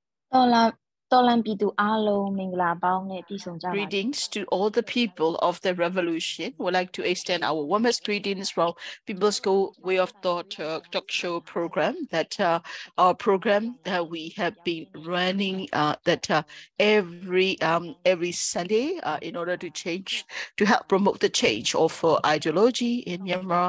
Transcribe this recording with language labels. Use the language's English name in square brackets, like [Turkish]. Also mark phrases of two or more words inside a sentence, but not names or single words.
[Burmese] တော်လန်တော်လန်ပြည်သူအားလုံးမင်္ဂလာပေါင်းနဲ့ပြည့်စုံကြပါစေ [English] Greetings to all the people of the revolution. We'd like to extend our warmest greetings from People's Go Way of Thought talk show program. Our program we have been running every Sunday in order to help promote the change of ideology in Myanmar.